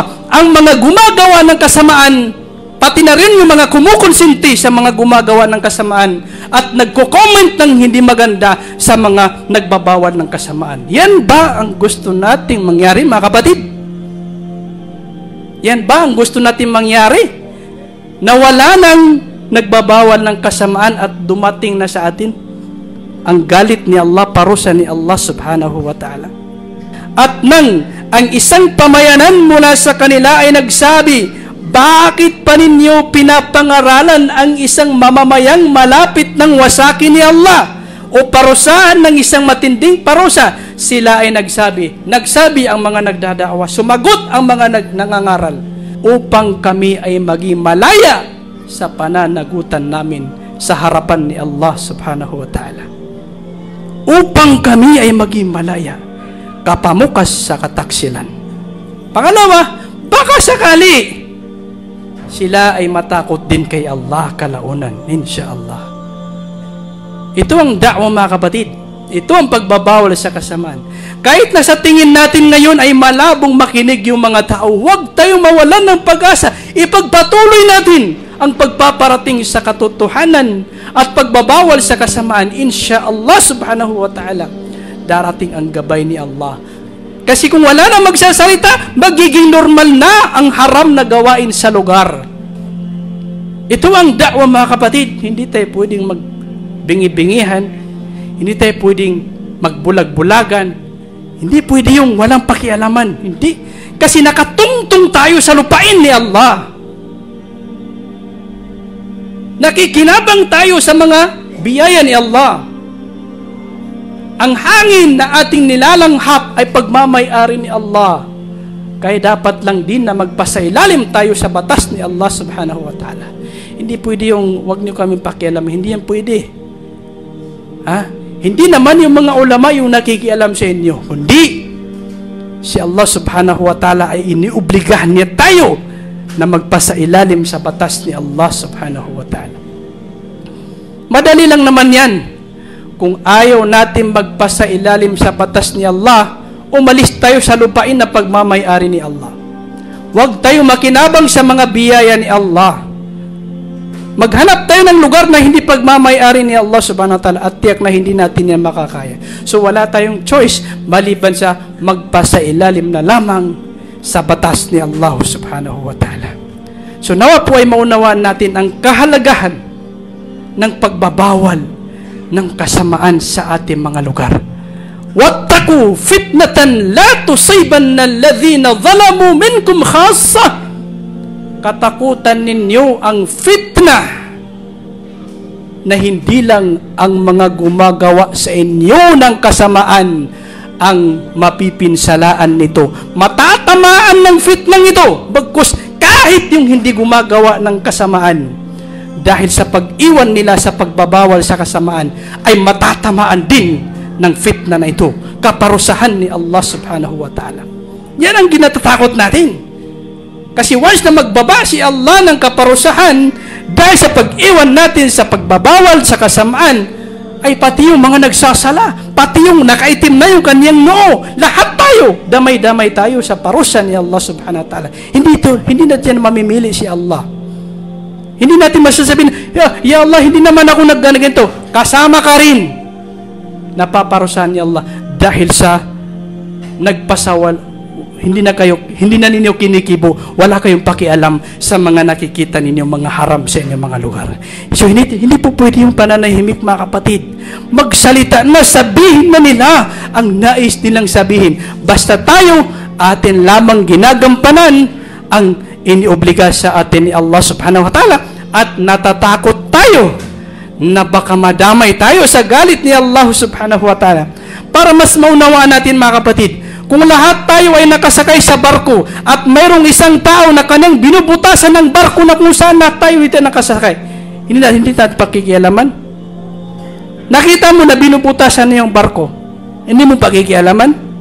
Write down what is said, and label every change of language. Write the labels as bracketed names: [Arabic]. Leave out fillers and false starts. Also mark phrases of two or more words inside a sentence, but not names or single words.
[Filipino] Ang mga gumagawa ng kasamaan, pati na rin yung mga kumukonsinti sa mga gumagawa ng kasamaan at nagko-comment ng hindi maganda sa mga nagbabawal ng kasamaan. Yan ba ang gusto nating mangyari, mga kapatid? Yan ba ang gusto nating mangyari? Na wala nang nagbabawal ng kasamaan at dumating na sa atin ang galit ni Allah, parusa ni Allah [Arabic] سبحانه وتعالى. [Filipino] At nang ang isang pamayanan mula sa kanila ay nagsabi, bakit pa ninyo pinapangaralan ang isang mamamayang malapit ng wasakin ni Allah o parusahan ng isang matinding parusa? Sila ay nagsabi ang mga nagdadaawa, sumagot ang mga nangangaral, upang kami ay maging malaya sa pananagutan namin sa harapan ni Allah [Arabic] سبحانه وتعالى. [Filipino] Upang kami ay maging malaya kapamukas sa kataksilan. Pangalawa, baka sakali sila ay matakot din kay Allah kalaunan, insyaallah. Ito ang da'wa, mga kapatid. Ito ang pagbabawal sa kasamaan. Kahit na sa tingin natin ngayon ay malabong makinig yung mga tao, huwag tayong mawalan ng pag-asa. Ipagpatuloy natin ang pagpaparating sa katotohanan at pagbabawal sa kasamaan. [Arabic] إن شاء الله سبحانه وتعالى, [Filipino] darating ang gabay ni Allah. Kasi kung wala na magsasalita, magiging normal na ang haram na gawain sa lugar. Ito ang da'wa, mga kapatid. Hindi tayo pwedeng magbingi-bingihan. Hindi tayo pwedeng magbulag-bulagan. Hindi pwede yung walang pakialaman. Hindi. Kasi nakatungtong tayo sa lupain ni Allah. Nakikinabang tayo sa mga biyaya ni Allah. Ang hangin na ating nilalanghap ay pagmamay-ari ni Allah. Kaya dapat lang din na magpasailalim tayo sa batas ni Allah [Arabic] سبحانه وتعالى. [Filipino] Hindi pwede yung wag niyo kami pakialam. Hindi yan pwede. Ha? Hindi naman yung mga ulama yung nakikialam sa inyo. Kundi si Allah [Arabic] سبحانه وتعالى [Filipino] ay iniubligahan niya tayo na magpasailalim sa batas ni Allah [Arabic] سبحانه وتعالى. [Filipino] Madali lang naman yan. Kung ayaw natin magpasailalim sa batas ni Allah, umalis tayo sa lupain na pagmamay-ari ni Allah. Huwag tayo makinabang sa mga biyaya ni Allah. Maghanap tayo ng lugar na hindi pagmamay-ari ni Allah [Arabic] سبحانه وتعالى [Filipino] at tiyak na hindi natin yan makakaya. So wala tayong choice maliban sa magpasailalim na lamang sa batas ni Allah [Arabic] سبحانه وتعالى. [Filipino] So nawa po ay maunawaan natin ang kahalagahan ng pagbabawal ng kasamaan sa ating mga lugar. [Arabic] واتقوا فتنة لا تصيبن الذين ظلموا منكم خاصة. [Filipino] Katakutan ninyo ang fitna na hindi lang ang mga gumagawa sa inyo ng kasamaan ang mapipinsalaan nito. Matatamaan ng fitnang ito, bagkus kahit yung hindi gumagawa ng kasamaan. Dahil sa pag-iwan nila sa pagbabawal sa kasamaan, ay matatamaan din ng fitna na ito. Kaparusahan ni Allah [Arabic] سبحانه وتعالى. [Filipino] Yan ang ginatatakot natin. Kasi once na magbaba si Allah ng kaparusahan dahil sa pag-iwan natin sa pagbabawal sa kasamaan, ay pati yung mga nagsasala, pati yung nakaitim na yung kanyang noo, lahat tayo, damay-damay tayo sa parusa ni Allah [Arabic] سبحانه وتعالى. [Filipino] Hindi natin mamimili si Allah. Hindi natin masasabihin, ya Allah, hindi naman ako nagganito. Kasama ka rin. Napaparusahan ni Allah dahil sa nagpasawal. Hindi na ninyo kinikibo, wala kayong pakialam sa mga nakikita ninyo mga haram sa inyong mga lugar. So hindi po pwede yung pananahimik, mga kapatid. Magsalita na, sabihin na nila ang nais nilang sabihin. Basta tayo atin lamang ginagampanan ang iniobliga sa atin ni Allah [Arabic] سبحانه وتعالى, [Filipino] at natatakot tayo na baka madamay tayo sa galit ni Allah [Arabic] سبحانه وتعالى. [Filipino] Para mas maunawaan natin, mga kapatid, kung lahat tayo ay nakasakay sa barko at mayroong isang tao na kanyang binubutasan ng barko na kung saan na tayo ito nakasakay, hindi natin pakikialaman. Nakita mo na binubutasan niya yung barko, hindi mo pakikialaman.